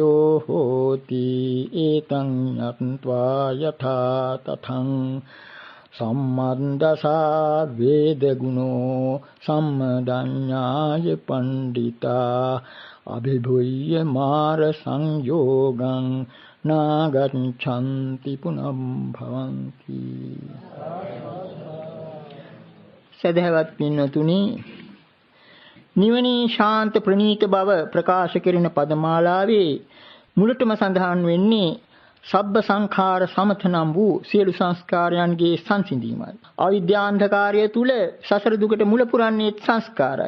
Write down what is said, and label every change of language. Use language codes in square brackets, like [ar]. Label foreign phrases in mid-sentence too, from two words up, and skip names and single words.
[pi] โหติเอตังญัตวายถาตถังสัมมันดาสาเวดกุโนสัมมดัญญายปันดิตาอภิภุยมารสังโยกังนากัจฉันติปุนัมภวันติ [si] සදහවත් පින්වතුනි, නිවනේ ශාන්ත ප්‍රණීත බව ප්‍රකාශ කෙරෙන පදමාලාවේ මුලටම සඳහන් වෙන්නේ [pi] සබ්බ සංඛාර සමත [si] නම් වූ සියලු සංස්කාරයන්ගේ සංසිඳීමයි. අවිද්‍යාන්ධකාරය තුල සසර දුකට මුල පුරන්නේ සංස්කාරයි.